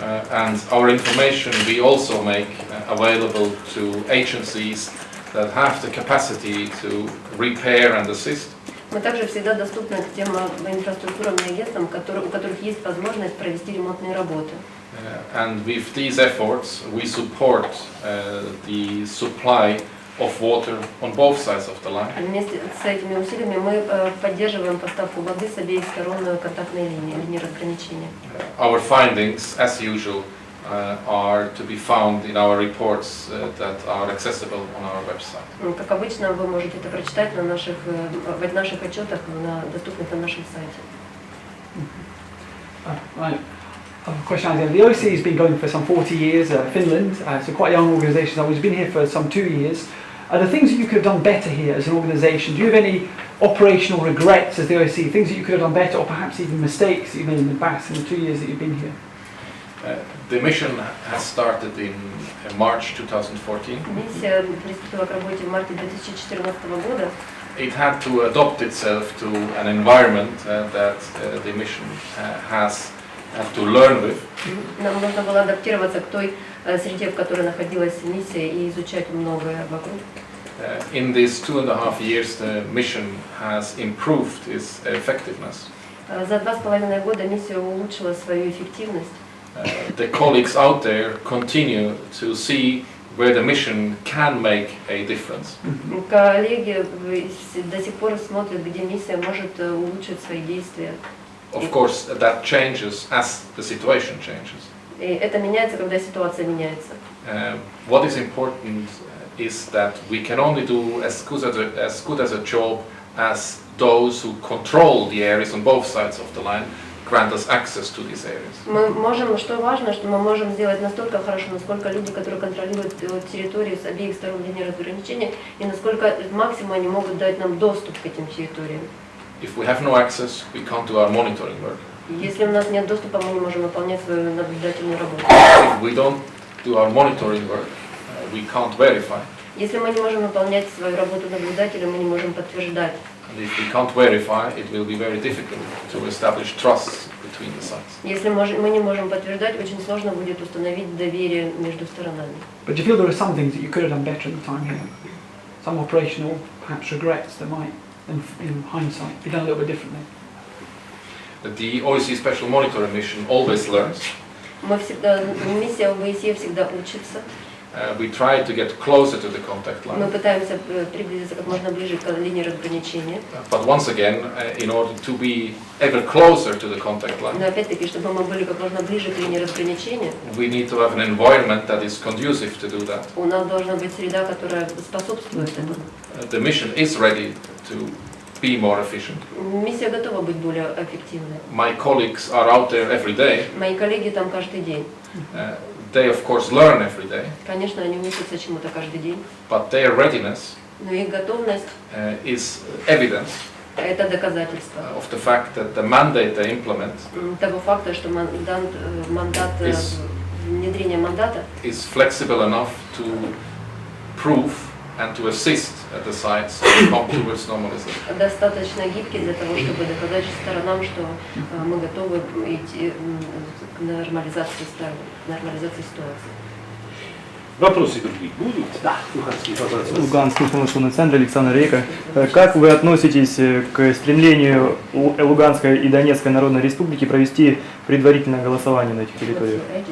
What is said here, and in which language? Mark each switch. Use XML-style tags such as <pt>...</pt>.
<en>And our information we also make available to agencies that have the capacity to repair and assist.</en> <ru>Мы также всегда доступны к тем инфраструктурам и агентствам, у которых есть возможность провести ремонтные работы.</ru> <en>And with these efforts, we support the supply of water on both sides of the line.</en> <ru>Вместе с этими усилиями мы поддерживаем поставку воды с обеих сторон контактной линии разграничения.</ru> <en>Our findings, as usual, are to be found in our reports that are accessible on our website.</en> <ru>Как обычно, вы можете это прочитать в наших отчетах, доступных на нашем сайте.</ru> <en>Right. I have a question. The OSCE has been going for some 40 years. Finland, it's a quite young organisation. It's been here for some 2 years. Are there things that you could have done better here as an organisation? Do you have any operational regrets as the OSCE, things that you could have done better, or perhaps even mistakes that you've made in the past in the 2 years that you've been here? The mission has started in March 2014.</en> <ru>Миссия приступила к работе в марте 2014 года.</ru> <en>It had to adopt itself to an environment that the mission has to learn with.</en> <ru>Нам нужно было адаптироваться к той среде, в которой находилась миссия, и изучать многое вокруг.</ru> <en>In these 2.5 years, the mission has improved its effectiveness.</en> <ru>За 2,5 года миссия улучшила свою эффективность.</ru> <en>The colleagues out there continue to see where the mission can make a difference.</en> <ru>Коллеги до сих пор смотрят, где миссия может улучшить свои действия.</ru> <en>Of course, that changes as the situation changes.</en> <ru>И это меняется, когда ситуация меняется.</ru> <en>What is important is that we can only do as good as a job as those who control the areas on both sides of the line grant us access to these areas.</en> <ru>Мы можем, что важно, что мы можем сделать настолько хорошо, насколько люди, которые контролируют территорию с обеих сторон линии разграничения, и насколько максимум они могут дать нам доступ к этим территориям.</ru> <en>If we have no access, we can't do our monitoring work.</en> <ru>Если у нас нет доступа, мы не можем выполнять свою наблюдательную работу.</ru> <en>If we don't do our monitoring work, we can't verify.</en> <ru>Если мы не можем выполнять свою работу наблюдателя, мы не можем подтверждать.</ru> <en>And if we can't verify, it will be very difficult to establish trust between the sides.</en> <ru>Если мы не можем подтверждать, очень сложно будет установить доверие между сторонами.</ru> <en>But do you feel there are some things that you could have done better in the time here? Some operational, perhaps regrets that might, in hindsight, be done a little bit differently? The OSCE Special Monitoring Mission always learns.</en> <ru>Миссия ОБСЕ всегда учится.</ru> <en>We try to get closer to the contact</en> <ru>Мы</ru> <en>line.</en> <ru>пытаемся приблизиться как можно ближе к линии разграничения.</ru> <en>But once again, in order to be ever closer to the contact line,</en> <ru>Но опять-таки, чтобы мы были как можно ближе к линии разграничения,</ru> <en>we need to have an environment that is conducive to do that.</en> <ru>у нас должна быть среда, которая способствует этому.</ru> <en>The mission is ready to be more efficient.</en> <ru>Миссия готова быть более эффективной.</ru> <en>My colleagues are out there every day.</en> <ru>Мои коллеги там каждый день.</ru> <en>They of course learn every day,</en> <ru>Конечно, они учатся чему-то каждый день,</ru> <en>but their readiness</en> <ru>но их готовность</ru> <en>is evidence</en> <ru>– это доказательство</ru> <en>of the fact that the mandate they implement</en> <ru>того факта, что мандат, внедрение мандата</ru> <en>is flexible enough to prove and to assist the sides to come towards normalization.</en> <ru>достаточно гибкий для того, чтобы доказать сторонам, что мы готовы идти к нормализации ситуации. Вопросы другие будут? Да. Луганский вопрос. Луганский информационный центр, Александр Рейка. Как вы относитесь к стремлению Луганской и Донецкой Народной Республики провести предварительное голосование на этих территориях?</ru>